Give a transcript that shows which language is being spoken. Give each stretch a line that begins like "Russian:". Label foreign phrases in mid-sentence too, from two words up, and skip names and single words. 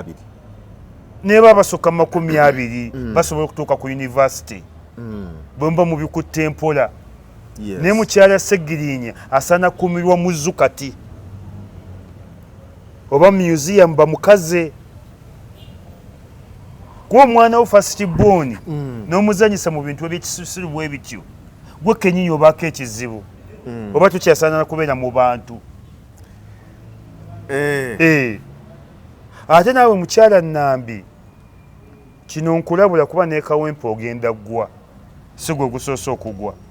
Ganda: naye baba basukka mu 20 basobola okutuuka ku university bwemba mu bikutte empola naye mukyala Segirinya asaana kumirwa mu zoo kati oba museum bamukaze kuba omwana wo
English: first born
Ganda: n'omuzanyisa mu bintu ebyekisusiru bwe bityo gwe kennyini obaako ekizibu oba tukyasaana kubeera mu bantu ate naawe mukyala Nambi kino nkulabula kuba ne Kawempe ogenda ggwa si gwe gusoose okugwa